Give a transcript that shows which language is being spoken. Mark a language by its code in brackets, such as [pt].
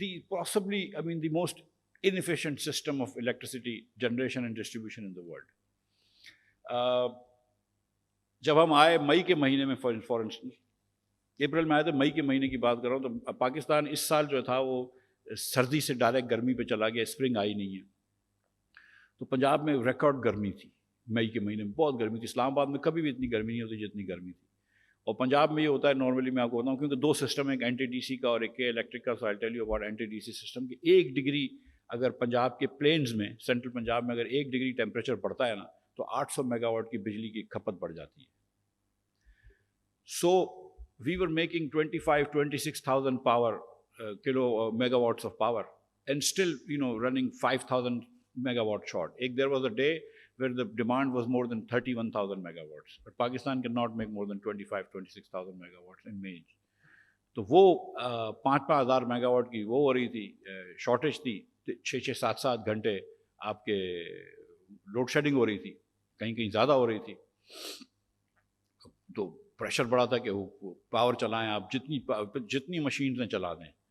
[en] Possibly, I mean, the most inefficient system of electricity generation and distribution in the world. [ur] جب ہم آئے مئی کے مہینے میں, فار انسٹنس اپریل میں آئے تھے, مئی کے مہینے کی بات کر رہا ہوں, تو پاکستان اس سال جو تھا وہ سردی سے ڈائریکٹ گرمی پہ چلا گیا, اسپرنگ آئی نہیں ہے. تو پنجاب میں ریکارڈ گرمی تھی مئی کے مہینے میں, بہت گرمی تھی. اسلام آباد میں کبھی بھی اتنی گرمی نہیں ہوتی جتنی گرمی تھی. اور پنجاب میں یہ ہوتا ہے نارملی, میں آپ کو بتاؤں, کیونکہ 2 سسٹم ہیں, ایک اینٹی ڈی سی کا اور ایک الیکٹرک کا. [en] So I tell you about anti D C system. [ur] کہ 1 ڈگری اگر پنجاب کے پلینز میں, سینٹرل پنجاب میں اگر 1 ڈگری ٹیمپریچر بڑھتا ہے نا, تو 800 میگا واٹ کی بجلی کی کھپت بڑھ جاتی ہے. سو وی ور making 25,000-26,000 power kilo mega what's of power, [en] and still, running 5,000 megawatt short. There was a day where the demand was more than 31,000 megawatts. But Pakistan cannot make more than 25,000-26,000 megawatts in May. [ur] تو وہ 5,000 megawatt کی وہ ہو رہی تھی, shortage تھی. 6-7 گھنٹے آپ کے لوڈ شیڈنگ ہو رہی تھی, کہیں کہیں زیادہ ہو رہی تھی. تو پریشر بڑا تھا کہ پاور چلائیں آپ, جتنی مشینز ہیں چلا دیں.